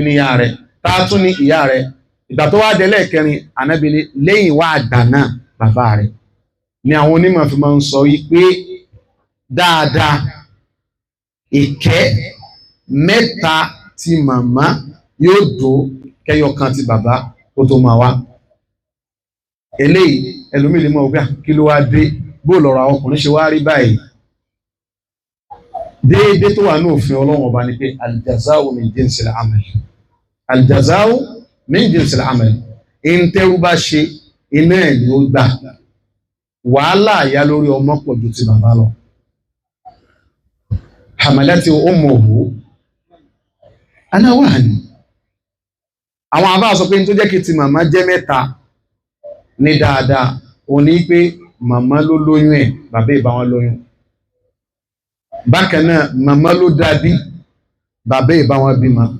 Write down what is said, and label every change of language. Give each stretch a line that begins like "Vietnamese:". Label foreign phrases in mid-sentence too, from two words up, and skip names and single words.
Yoruba: ní ìyá rẹ̀ ta tún ní ìyá rẹ̀ ìgbà tó wá délẹ̀ kẹrin Ànábì ní lẹ́yìn wá àgbà náà bàbá rẹ̀ ni àwọn onímọ̀ fi máa ń sọ yìí pé dáadáa ìkẹ́ mẹ́ta tí màmá yóò dó kẹyọkan tí bàbá kó tó máa wá eléyìí ẹlòmíì lè mọ̀ ọgbà kí ló wá dé bó lọ́rọ̀ àwọn ọkùnrin ṣe wá rí báyìí déédéé tó wà ní òfin Ọlọ́run ọba ni pé
Arabic: الجزاء من جنس العمل الجزاء من جنس العمل
Yoruba: ìntẹ́rù bá ṣe iná ẹ̀ ni ó gbà wàhálà àyà lórí ọmọ pọ̀ ju ti bàbá lọ
Arabic: حملته أمه على وهن
Yoruba: àwọn àbá sọ pé ní tó jẹ́ kí ti màmá jẹ́ mẹ́ta ní dáadáa òun ní pé màmá ló lóyún ẹ̀ bàbá ìbá wọn lóyún bákan náà màmá ló dàbí bàbá ìbá wọn bímọ